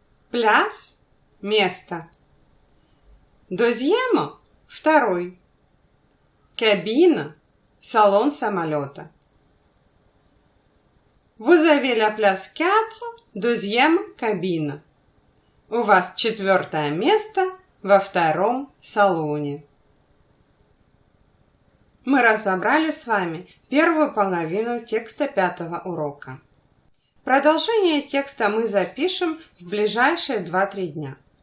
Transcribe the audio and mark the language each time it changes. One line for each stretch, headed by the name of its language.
French: Place – место. Deuxième – второй.
Russian: Cabine – салон самолета.
French: Vous avez la place 4, deuxième cabine.
Russian: У вас 4-е место во втором салоне. Мы разобрали с вами первую половину текста 5-го урока. Продолжение текста мы запишем в ближайшие 2-3 дня.